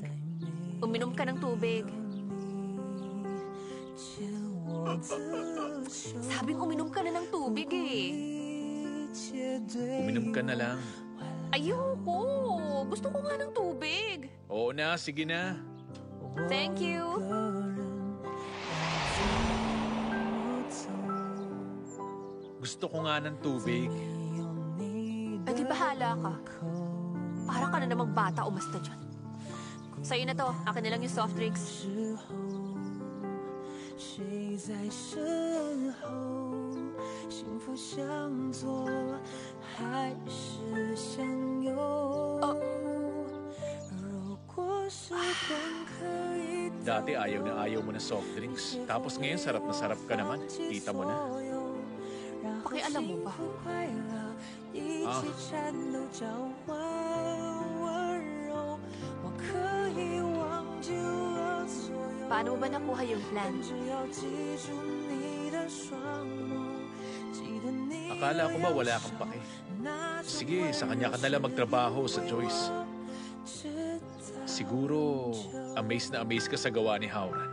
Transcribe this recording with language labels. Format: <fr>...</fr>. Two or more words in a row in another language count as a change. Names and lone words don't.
<tl>Uminom ka ng tubig. Sabing uminom ka na ng tubig eh. Uminom ka na lang. Ayoko! Gusto ko nga ng tubig. Oo na, sige na.</tl> <en>Thank you.</en> <tl>Gusto ko nga ng tubig. Eh di bahala ka. Para ka na namang bata umasta dyan. Sa'yo na to. Akin na lang yung</tl> <en>soft drinks.</en> <zh>谁在身后，幸福向左还是向右？如果时光可以</zh> <tl>Dati ayaw na ayaw mo ng</tl> <en>soft drinks.</en> <tl>Tapos ngayon sarap na sarap ka naman. Kita mo na. Pakialam mo ba?</tl> <zh>一起颤抖交换温柔，我可以忘记了所有。</zh> <tl>Paano mo ba nakuha yung plan? Akala ko ba wala kang pake? Sige, sa kanya ka nalang magtrabaho sa Joyce. Siguro, amazed na amazed ka sa gawa ni Howran.</tl>